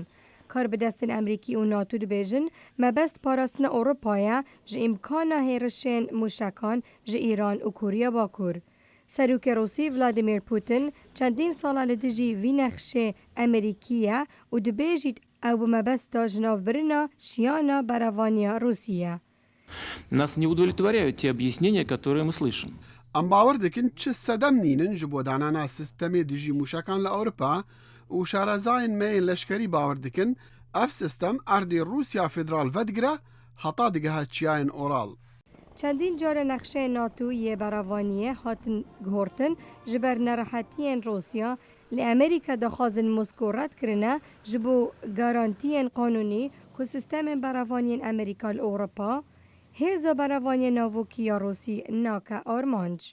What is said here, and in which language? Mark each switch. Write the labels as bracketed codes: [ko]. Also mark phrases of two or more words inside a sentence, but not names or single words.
[ku] Karbidestên Amerîkî û NATO dibêjin mebest parastina Ewropaya ji îmkana hêrişên mûşekan ji Îran û Kuriya Bakur. Serokê Rûsî Vladimir Putin çendîn sala li dijî vî nexşê Amerîkî ye û dibêjît ew bi mebesta ji navbirina şiyana berevaniya Rûsî. [ru] Нас не удовлетворяют те объяснения, которые мы слышим. [ku] Em bawer dikin çi sedem nînin ji bo danana sistemê dijî mûşekan li Ewropa û şarezayên me yên leşkerî bawer dikin ev sistem erdê Rûsya Federal vedigire heta digeha çiyayên oral. Çendîn care nexşeyên NATO yê berevaniyê hatin guhortin ji ber nerahetiyên Rûsya li Amerîka daxwazin Moskû red kirine ji bo garantiyên qanûnî ku sistemên berevaniyên Amerîka li Ewropa hêza berevaniyê navokî ya Rûsî nake armanc.